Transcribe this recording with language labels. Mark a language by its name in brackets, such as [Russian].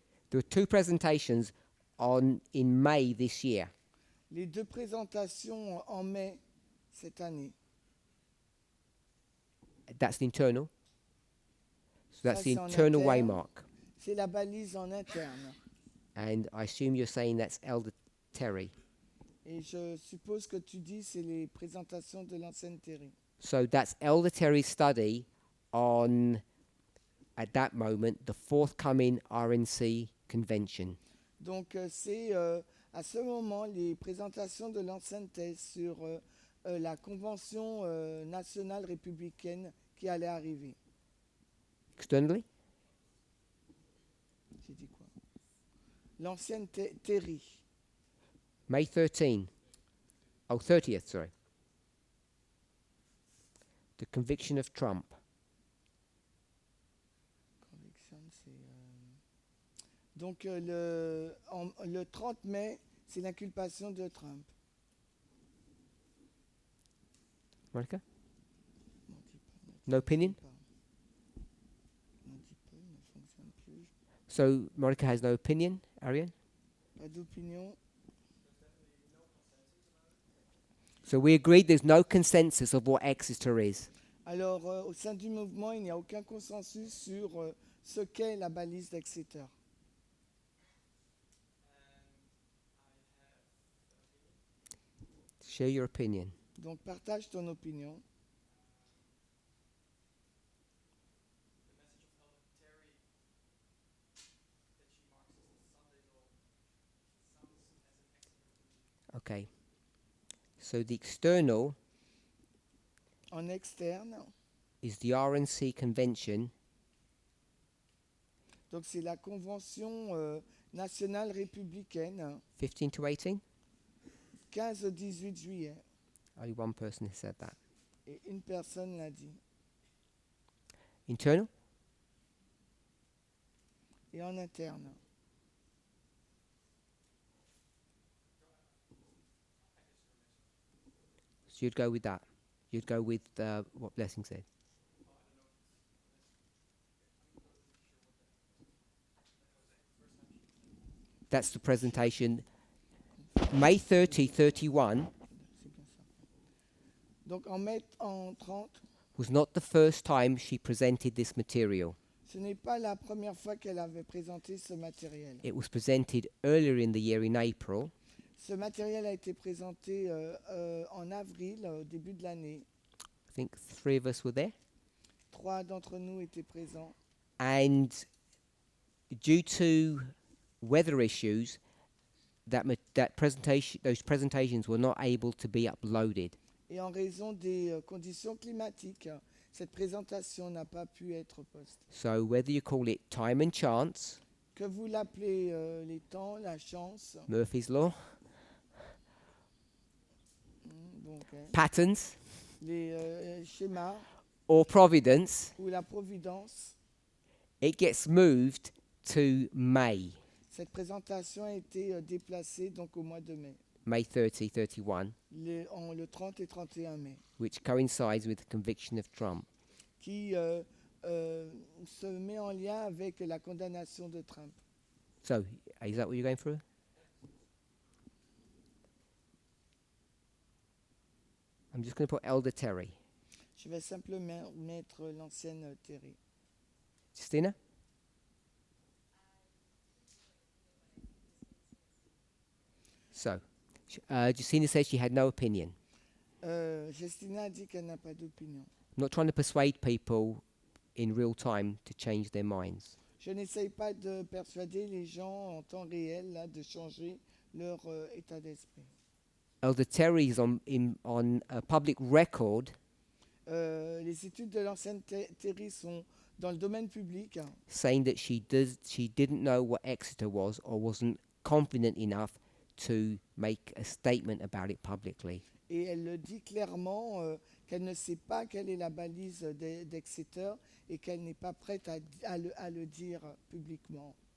[English] There were two presentations in May this year. [French] les deux présentations en mai cette année. [English] That's internal. So that's [French] Ça, [English] the [French] c'est en [English] internal [French] interne. [English] waymark. [French] C'est la balise en interne. [English] And I assume you're saying that's Elder Terry. [French] Et je suppose que tu dis c'est les présentations de l'ancienne Terry. [English] So that's Elder Terry's study on, at that moment, the forthcoming RNC convention. [French] Donc c'est à ce moment les présentations de l'ancienne thèse sur la convention nationale républicaine qui allait arriver. [English] Externally? [French] J'ai dit quoi? L'ancienne Terry. [English] May 13. Oh, 30th, sorry. The conviction of Trump. [French] Conviction, c'est, donc le 30 mai, c'est l'inculpation de Trump. [English] Monica? [French] Non, dis pas, [English] No opinion? [French] pas. Non, dis pas, il ne fonctionne plus. [English] So Monica has no opinion, Ariane? [French] Pas d'opinion. [English] So we agreed there's no consensus of what Exeter is. [French] Alors, au sein du mouvement, il n'y a aucun consensus sur ce qu'est la balise d'Exeter. [English] Share your opinion. [French] Donc, partage ton opinion. [English] Okay. So the external [French] En externe, [English] is the RNC convention [French] donc c'est la convention nationale républicaine, [English] 15 to 18. [French] 15-18 juillet. [English] Only one person has said that. [French] Et une personne l'a dit. [English] Internal? [French] Et en interne. [English] So you'd go with that. You'd go with what Blessing said. That's the presentation. May 30, 31 [French] C'est bien ça. Donc en mai en 30, [English] was not the first time she presented this material. [French] ce n'est pas la première fois qu'elle avait présenté ce matériel. [English] It was presented earlier in the year in April, [French] Ce matériel a été présenté en avril, au début de l'année. [English] I think 3 of us were there. [French] 3 d'entre nous étaient présents. [English] And due to weather issues, those presentations were not able to be uploaded. [French] Et en raison des conditions climatiques, cette présentation n'a pas pu être postée. [English] So whether you call it time and chance, [French] Que vous l'appelez les temps, la chance, [English] Murphy's Law, [French] donc, [English] patterns, [French] les schémas [English] or providence, [French] ou la providence, [English] It gets moved to May, [French] Cette présentation a été déplacée donc au mois de mai, [English] May 30, 31, [French] le 30 et 31 mai, [English] which coincides with the conviction of Trump. [French] qui se met en lien avec la condamnation de Trump. [English] So, is that what you're going through? I'm just going to put Elder Terry. [French] Je vais simplement mettre l'ancienne Terry. [English] Justina? So, Justina says she had no opinion. [French] Justina a dit qu'elle n'a pas d'opinion. [English] I'm not trying to persuade people in real time to change their minds. [French] Je n'essaye pas de persuader les gens en temps réel là, de changer leur état d'esprit. [English] Elder Terry is on a public record [French] Les études de l'ancienne Terry sont dans le domaine public, hein, [English] saying that she didn't know what Exeter was or wasn't confident enough to make a statement about it publicly. [French] et elle le dit clairement qu'elle ne sait pas quelle est la balise d'Exeter et qu'elle n'est pas prête à le dire publiquement.